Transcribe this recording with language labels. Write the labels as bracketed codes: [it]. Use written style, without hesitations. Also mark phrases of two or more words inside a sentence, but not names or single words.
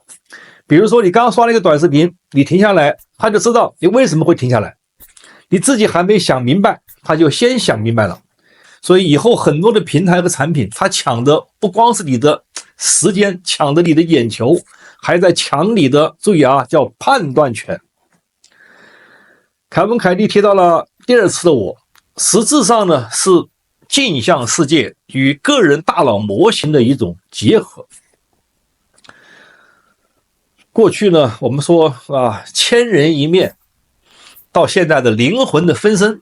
[zh] 比如說你剛剛刷了一個短視頻，你停下來，他就知道你為什麼會停下來。你自己還沒想明白，他就先想明白了。所以以後很多的平台和產品，他搶的不光是你的時間，搶的你的眼球，還在搶你的，注意啊，叫判斷權。凱文·凱利提到了第二次的我，實質上呢是鏡像世界與個人大腦模型的一種結合。過去呢，我們說啊，千人一面，到現在的靈魂的分身。